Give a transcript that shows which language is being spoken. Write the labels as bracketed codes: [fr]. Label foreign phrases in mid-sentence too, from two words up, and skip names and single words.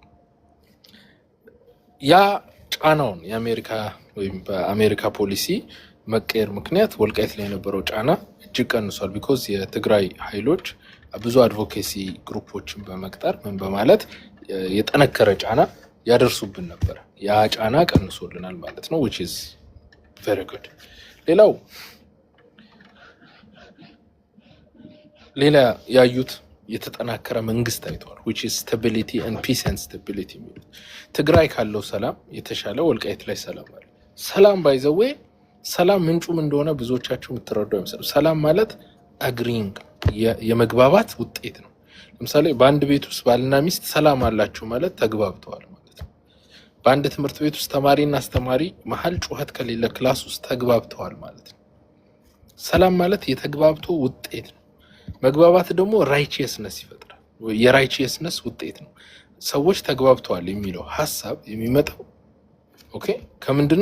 [am] ያ ጫናውን የአሜሪካ ወይም በአሜሪካ ፖሊሲ መቀየር ምክንያት ወልቃይት ላይ የነበረው ጫና እጅግ ቀንሷል። ቢኮዝ የትግራይ ኃይሎች ብዙ አድቮኬሲ ግሩፖችን በመቅጠር ምን በማለት የጠነከረ ጫና ያደርሱብን ነበር። ያ ጫና ቀንሶልናል ማለት ነው [en] which is very good። [am] ሌላ ያዩት የተጠናከረ መንግስት አይተዋል [en] which is stability and peace and stability [am] የሚሉት ትግራይ ካለው ሰላም የተሻለ ወልቃይት ላይ ሰላም አለ። ሰላም [en] by the way [am] ሰላም ምንጩም እንደሆነ ብዙዎቻችሁ የምትረዱ አይመስልም። ሰላም ማለት አግሪንግ የመግባባት ውጤት ነው። ለምሳሌ በአንድ ቤት ውስጥ ባልና ሚስት ሰላም አላችሁ ማለት ተግባብተዋል ማለት ነው። በአንድ ትምህርት ቤት ውስጥ ተማሪና አስተማሪ መሀል ጩኸት ከሌለ ክላስ ውስጥ ተግባብተዋል ማለት ነው። ሰላም ማለት የተግባብቶ ውጤት ነው። መግባባት ደግሞ ራይቺየስነስ ይፈጥራል። የራይቺየስነስ ውጤት ነው። ሰዎች ተግባብተዋል የሚለው ሐሳብ የሚመጣው ኦኬ ከምንድነው?